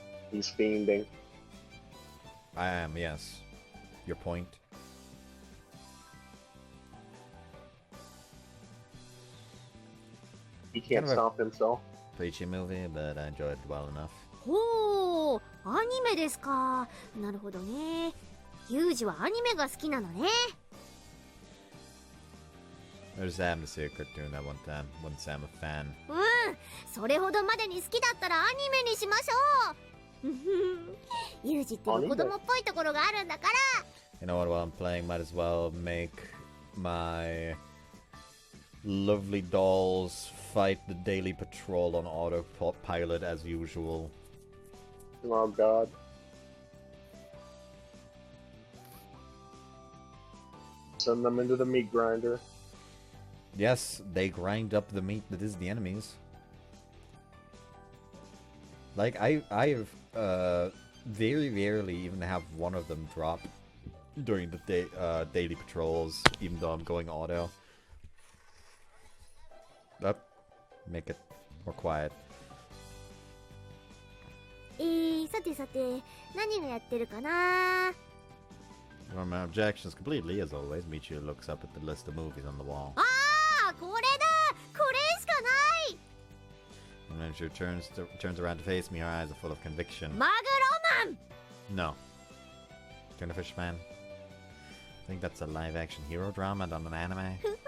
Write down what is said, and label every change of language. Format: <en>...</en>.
<en>He's fiending. I am, yes. Your point? He can't stop himself. Preachy movie, but I enjoyed it well enough.</en> <ja>ほう、アニメですか。なるほどね。ユージはアニメが好きなのね。</ja> <en>I just happened to see a cartoon that one time. Wouldn't say I'm a fan.</en> <ja>それほどまでに好きだったらアニメにしましょう。ユージって子供っぽいところがあるんだから。</ja> <en>You know what? While I'm playing, might as well make my lovely dolls fight the daily patrol on autopilot as usual. Oh god. Send them into the meat grinder. Yes, they grind up the meat that is the enemies. Like, I've very rarely even have one of them drop during the daily patrols, even though I'm going auto. Up, make it more quiet.</en> <ja>さてさて、何がやってるかな</ja> <en>Well, my objections completely, as always. Michiru looks up at the list of movies on the wall.</en> <ja>ああ、これだこれしかない</ja> <en>And then she turns around to face me, her eyes are full of conviction.</en> <ja>マグロマン</ja> <en>No. Tuna-fish man? I think that's a live-action hero drama done an anime.</en>